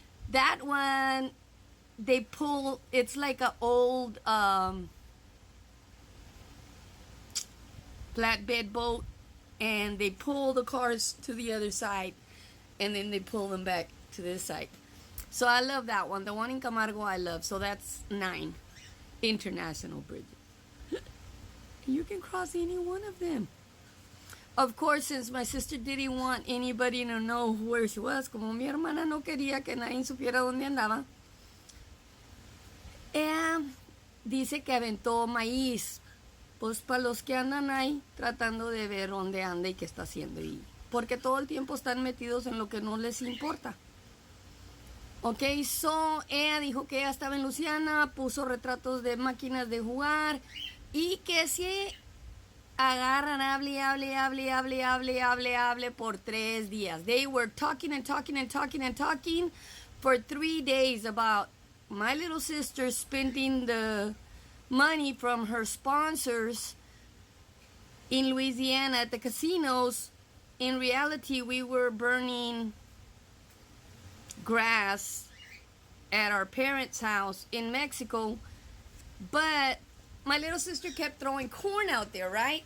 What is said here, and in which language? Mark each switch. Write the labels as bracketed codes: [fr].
[en] That one, it's like an old flatbed boat, and they pull the cars to the other side, and then they pull them back to this side. So I love that one. The one in Camargo I love. So that's 9 international bridges. You can cross any one of them. Of course, since my sister didn't want anybody to know where she was, [es] como mi hermana no quería que nadie supiera dónde andaba, dice que aventó maíz, pues para los que andan ahí tratando de ver dónde anda y qué está haciendo, porque todo el tiempo están metidos en lo que no les importa. Ok, ella dijo que ella estaba en Luciana, puso retratos de máquinas de jugar y que si agarran, hable por 3 días. [en] They were talking for 3 days about my little sister spending the money from her sponsors in Louisiana at the casinos. In reality, we were burning grass at our parents' house in Mexico, but my little sister kept throwing corn out there, right?